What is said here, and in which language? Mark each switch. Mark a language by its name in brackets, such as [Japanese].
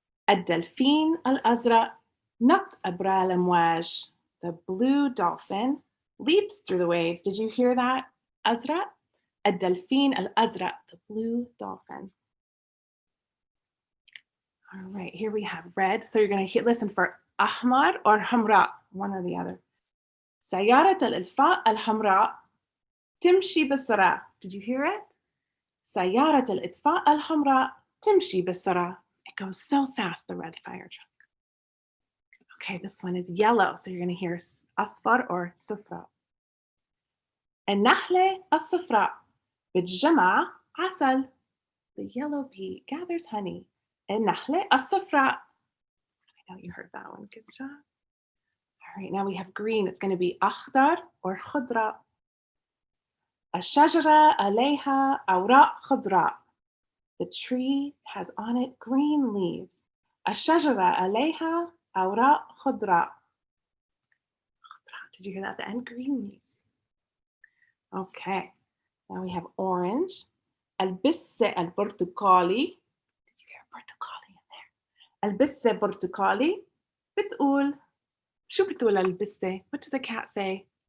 [Arabic] الدلفين الأزرق نط أبرى الأمواج. [English] The blue dolphin leaps through the waves. Did you hear that? أزرق. [Arabic] الدلفين الأزرق, [English] the blue dolphin. All right, here we have red. So you're going to listen for [Arabic] أحمر [English] or [Arabic] حمراء, [English] one or the other. [Arabic] سيارة الإطفاء الحمراء تمشي بسرعة. [English] Did you hear it? [Arabic] سيارة الإطفاء الحمراء تمشي بسرعة. [English] It goes so fast, the red fire truck. Okay, this one is yellow. So you're going to hear [Arabic] أصفر [English] or [Arabic] صفراء. النحلة الصفراء بتجمع عسل. [English] The yellow bee gathers honey. [Arabic] النحلة الصفراء. [English] I know you heard that one. Good job. All right, now we have green. It's going to be [Arabic] أخضر [English] or [Arabic] خضراء. الشجرة عليها أوراق خضراء. [English] The tree has on it green leaves. [Arabic] الشجرة عليها أوراق خضراء. [English] Did you hear that at the end? Green leaves. Okay, now we have orange. [Arabic] البسة البرتقالي. [English] Did you hear برتقالي in there? [Arabic] البسة برتقالي بتقول. شو بتقول البسة? [English] What does a cat say?